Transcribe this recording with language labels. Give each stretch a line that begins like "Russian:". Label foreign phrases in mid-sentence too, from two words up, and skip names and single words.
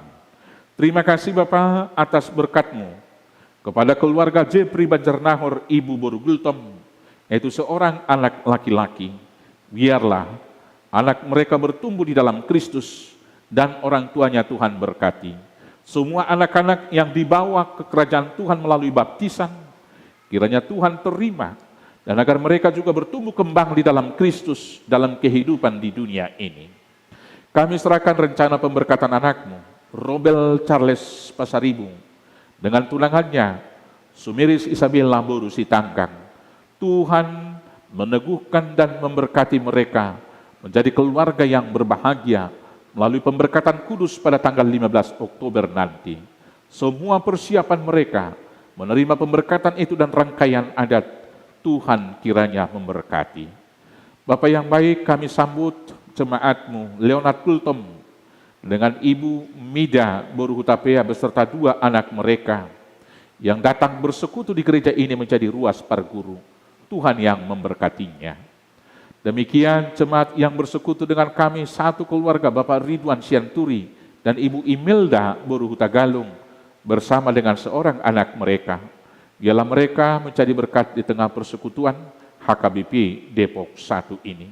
Indonesian: Terima kasih Bapa atas berkat-Mu Kepada keluarga Jepri Banjarnahor, Ibu Boru Gultom, yaitu seorang anak laki-laki, biarlah anak mereka bertumbuh di dalam Kristus dan orang tuanya Tuhan berkati. Semua anak-anak yang dibawa ke kerajaan Tuhan melalui baptisan, kiranya Tuhan terima, dan agar mereka juga bertumbuh kembang di dalam Kristus dalam kehidupan di dunia ini. Kami serahkan rencana pemberkatan anakmu, Robel Charles Pasaribu, dengan tunangannya, Sumiris Isabella Boru Sitanggang. Tuhan meneguhkan dan memberkati mereka menjadi keluarga yang berbahagia melalui pemberkatan kudus pada tanggal 15 Oktober nanti. Semua persiapan mereka menerima pemberkatan itu dan rangkaian adat, Tuhan kiranya memberkati. Bapak yang baik, kami sambut jemaatmu Leonard Gultom dengan Ibu Mida Boru Hutapea beserta 2 anak mereka yang datang bersekutu di gereja ini menjadi
Batak Toba: ruas parguru.
Indonesian: Tuhan yang memberkatinya. Demikian jemaat yang bersekutu dengan kami, satu keluarga, Bapak Ridwan Sianturi dan Ibu Imelda Boru Hutagalung bersama dengan seorang anak mereka. Biarlah mereka menjadi berkat di tengah persekutuan HKBP Depok 1 ini.